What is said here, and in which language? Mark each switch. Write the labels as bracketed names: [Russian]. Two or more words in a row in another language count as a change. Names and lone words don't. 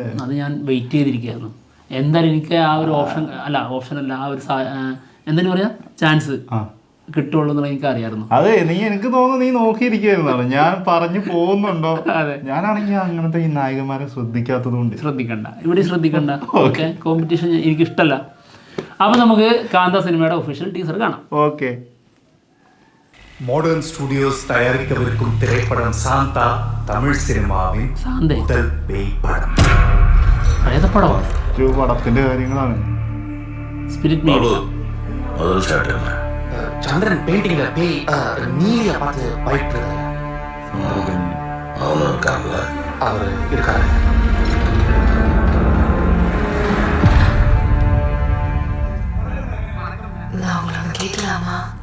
[Malayalam] അത് ഞാൻ വെയിറ്റ് ചെയ്തിരിക്കുകയായിരുന്നു. എന്തായാലും എനിക്ക് ആ ഒരു ഓപ്ഷൻ അല്ല ആ ഒരു എന്തെങ്കിലും പറയാ ചാൻസ് കിട്ടുള്ളൂ എന്നുള്ള എനിക്ക് അറിയാമായിരുന്നു. അതെ, എനിക്ക് തോന്നുന്നു നീ നോക്കിയിരിക്കുകയായിരുന്നാണ്. ഞാൻ പറഞ്ഞു പോകുന്നുണ്ടോ? ഞാനാണെങ്കിൽ അങ്ങനത്തെ ഈ നായകന്മാരെ ശ്രദ്ധിക്കാത്തത് കൊണ്ട് ഇവിടെ ശ്രദ്ധിക്കണ്ട. ഓക്കെ, കോമ്പറ്റീഷൻ എനിക്ക് ഇഷ്ടമല്ല. അപ്പൊ നമുക്ക് കാന്ത സിനിമയുടെ [English] official teaser [Malayalam] കാണാം. ഓക്കെ. [Tamil] மாடர்ன் ஸ்டுடியோஸ் தயாரிக்கவிருக்கும் திரைப்படம் சாந்தா தமிழ் சினிமாவின் முதல் பேய் படம். [Malayalam] പടത്തിന്റെ കാര്യങ്ങളാണ്. [Tamil] சந்திரன் பெயிண்டிங்ல பேய் நீல பார்த்து பயப்படுறது. அவர் இருக்காரு. நான் உங்களை கேட்கலாமா?